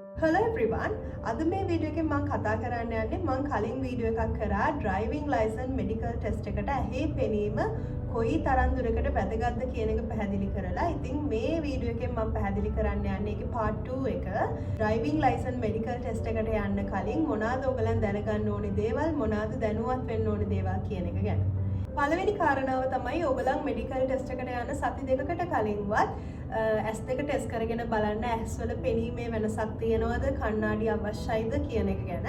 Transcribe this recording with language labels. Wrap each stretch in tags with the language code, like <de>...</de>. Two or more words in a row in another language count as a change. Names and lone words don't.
<en>Hello everyone.</en> <si>අද මේ වීඩියෝ එකෙන් මම කතා කරන්න යන්නේ මම කලින් වීඩියෝ එකක් කරා</si> <en>driving license medical test</en> <si>එකට ඇහි පෙනීම කොයි තරම් දුරකට වැදගත්ද කියන එක පැහැදිලි කරලා. ඉතින් මේ වීඩියෝ එකෙන් මම පැහැදිලි කරන්න යන්නේ ඒකේ part 2 එක</si> <en>driving license medical test</en> <si>එකට යන්න කලින් මොනවාද ඔයගලන් දැනගන්න ඕනේ දේවල් මොනවාද දැනුවත් වෙන්න ඕනේ දේවල් කියන එක ගැන. පළවෙනි කාරණාව තමයි ඔයගලන්</si> <en>medical test</en> <si>එකට යන සති දෙකකට කලින්වත් ඇස් දෙක ටෙස්ට් කරගෙන බලන්න ඇස් වල පෙනීමේ වෙනසක් තියෙනවද කණ්ණාඩි අවශ්‍යයිද කියන එක ගැන.</si>